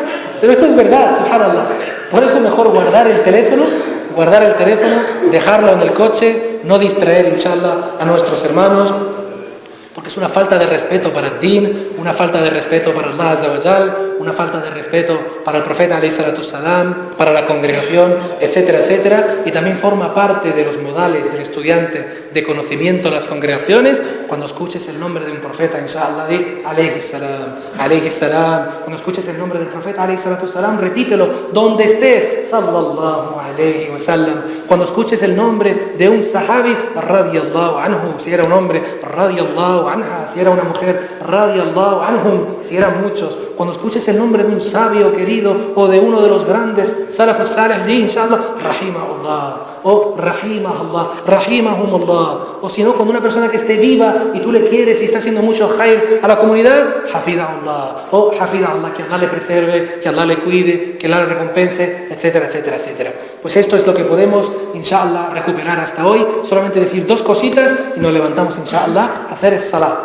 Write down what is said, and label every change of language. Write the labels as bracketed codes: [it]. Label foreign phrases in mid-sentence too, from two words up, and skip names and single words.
[es] Pero esto es verdad, subhanallah. Por eso es mejor guardar el teléfono guardar el teléfono, dejarlo en el coche, no distraer, inshallah, a nuestros hermanos, porque es una falta de respeto para el din, una falta de respeto para [ar] الله عز وجل, [es] una falta de respeto para el profeta [ar] عليه الصلاة السلام, [es] para la congregación, etcétera, etcétera, y también forma parte de los modales del estudiante de conocimiento de las congregaciones. Cuando escuches el nombre de un profeta, inshallah, di [ar] عليه السلام عليه السلام. [es] Cuando escuches el nombre del profeta [ar] عليه الصلاة السلام, [es] repítelo donde estés, [ar] صلى الله عليه وسلم. [es] Cuando escuches el nombre de un sahabi, [ar] رضي الله عنه, [es] si era un hombre, [ar] رضي الله عنها, [es] si era una mujer, [ar] رضي الله عنهم, [es] si eran muchos. Cuando escuches el nombre de un sabio querido o de uno de los grandes [ar] السلف الصالح, [es] di [ar] إن شاء الله رحمه الله, [es] o [ar] رحمه الله رحمهم الله. [es] O si no, cuando una persona que esté viva y tú le quieres y está haciendo mucho khair a la comunidad, hafidahullah, o hafidahullah, que Allah le preserve, que Allah le cuide, que Allah le recompense, etcétera, etcétera, etcétera. Pues esto es lo que podemos, inshallah, recuperar hasta hoy. Solamente decir dos cositas y nos levantamos, inshallah, a hacer salah.